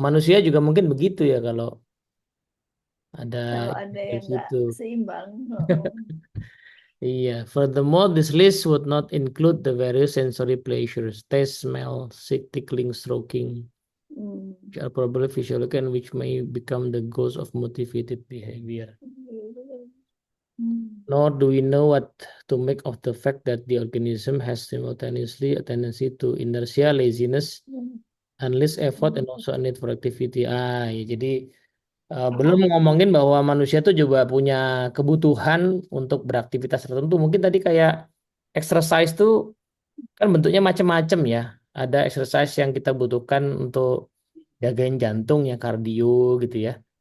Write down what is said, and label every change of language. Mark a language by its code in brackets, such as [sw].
[id] Manusia juga mungkin begitu ya kalau ada Kalau ada dari yang nggak situ. seimbang. Oh. Iya. [en] Furthermore, this list would not include the various sensory pleasures, taste, smell, sight, tickling, stroking, Hmm. which are probably physiological and which may become the goals of motivated behavior. Hmm. Nor do we know what to make of the fact that the organism has simultaneously a tendency to inertia, laziness, and less effort, and also a need for activity. [id] Ya, jadi belum ngomongin bahwa manusia tuh juga punya kebutuhan untuk beraktivitas tertentu. Mungkin tadi kayak exercise tuh kan bentuknya macam-macam ya. Ada exercise yang kita butuhkan untuk jagain jantung ya, kardio gitu ya.